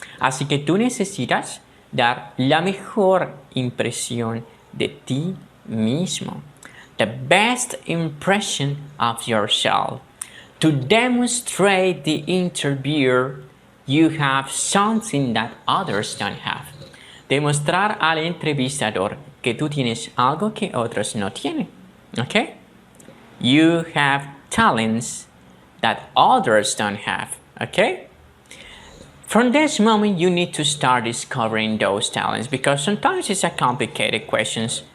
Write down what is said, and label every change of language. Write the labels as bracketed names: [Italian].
[Spanish] Así que tú necesitas dar la mejor impresión de ti mismo. [English] The best impression of yourself. To demonstrate the interviewer you have something that others don't have. [Spanish] Demostrar al entrevistador que tú tienes algo que otros no tienen. [English] Okay? You have talents that others don't have. Okay? From this moment, you need to start discovering those talents because sometimes it's a complicated question.